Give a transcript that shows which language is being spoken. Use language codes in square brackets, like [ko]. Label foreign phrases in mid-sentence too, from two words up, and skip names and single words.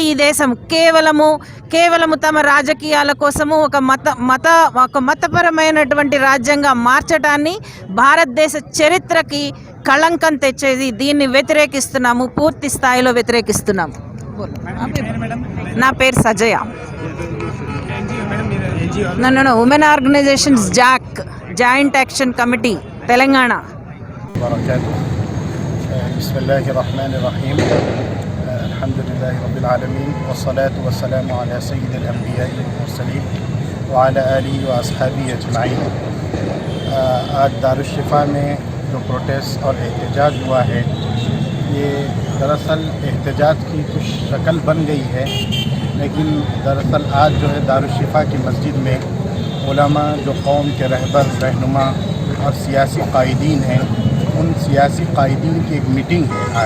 [te] ఈ దేశం కేవలము తమ రాజకీయాల కోసము ఒక మతపరమైనటువంటి రాజ్యంగా మార్చడాన్ని, భారతదేశ చరిత్రకి కళంకం తెచ్చేది. దీన్ని వ్యతిరేకిస్తున్నాము, పూర్తి స్థాయిలో వ్యతిరేకిస్తున్నాము. నా పేరు సజయ. నన్ను ఉమెన్ ఆర్గనైజేషన్స్ జాయింట్ యాక్షన్ కమిటీ తెలంగాణ. [ar] بسم الله الرحمن الرحيم الحمد لله رب العالمين والصلاة والسلام على سيد الأنبياء والمرسلين وعلى آله وأصحابه أجمعين. [ur] آج دارالشفاء میں جو پروٹیسٹ اور احتجاج ہوا ہے، یہ دراصل احتجاج کی کچھ شکل بن گئی ہے، لیکن دراصل آج جو ہے دارالشفاء کی مسجد میں علما، جو قوم کے رہنما اور سیاسی قائدین ہیں، ان سیاسی قائدین کی ایک میٹنگ ہے آج.